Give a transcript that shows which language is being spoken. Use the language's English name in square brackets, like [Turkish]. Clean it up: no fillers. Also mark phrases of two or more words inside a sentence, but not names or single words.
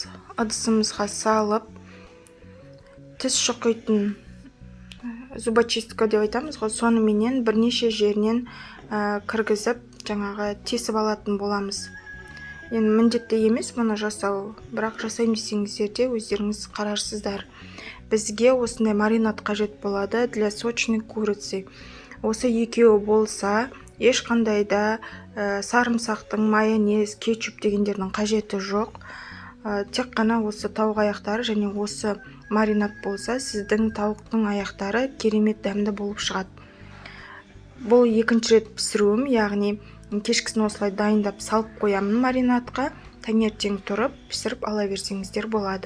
[Kazakh] Ыдысымызға салып, тіс шұқитын зубочистка деп айтамыз ғой, сонымен бірнеше жерінен кіргізіп, жаңағы тесіп алатын боламыз. Енді міндетті емес мұны жасау, бірақ жасаймын десеңіздер де өздеріңіз қарарсыздар. Бізге осындай маринад қажет болады [Russian] для сочной курицы. [Kazakh] Осы екеуі болса, ешқандай да сарымсақтың, майонез, кетчуп дегендердің қажеті жоқ. Тек қана осы тауық аяқтары және осы маринад болса, сіздің тауықтың аяқтары керемет дәмді болып шығады. Бұл екінші рет пісіруім, яғни кешкісін осылай дайындап салып қоямын маринадқа, таңертең тұрып пісіріп ала берсеңіздер болады.